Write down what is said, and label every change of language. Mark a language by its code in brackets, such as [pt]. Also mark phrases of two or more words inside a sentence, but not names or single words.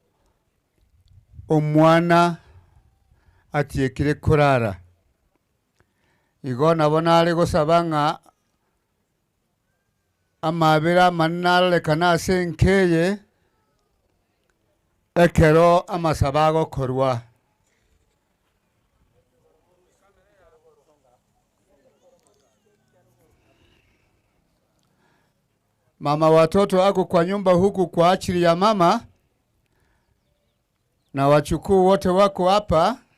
[guz] omwana atiekire kurara igo nabona ale gosaba ng'a amabera manalekana ase nkeye ekero amasaba agokorwa. [sw] Mama watoto ako kwa nyumba huku kwa ajili ya mama na wachukuu wote wako hapa.